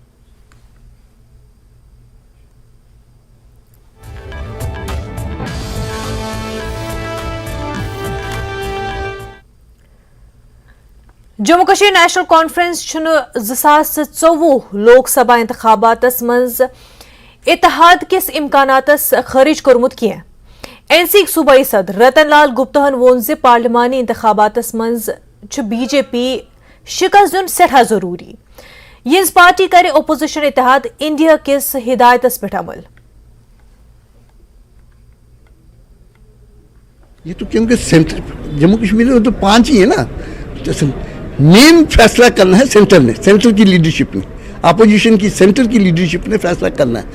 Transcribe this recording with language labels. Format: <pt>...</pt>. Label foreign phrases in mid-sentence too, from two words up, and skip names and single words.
<ks>جموں کشمیر نیشنل کانفرنس چھن 2024 لوک سبھا انتخابات مز اتحاد کس امکاناتس خارج کورمت کی این سی صوبائی صدر رتن لال گپتہن وون زِ پارلیمانی انتخاباتس مز بی جے پی شکست دن سٹھا ضروری یہز پارٹی کرے اپوزیشن اتحاد انڈیا کس ہدایتس پہ عمل.</ks> <ur>یہ تو کیونکہ سینٹر جموں کشمیر میں تو 5 ہی ہے نا. مین فیصلہ کرنا ہے سینٹر نے, سینٹر کی لیڈرشپ نے, اپوزیشن کی سینٹر کی لیڈرشپ نے فیصلہ کرنا ہے.</ur>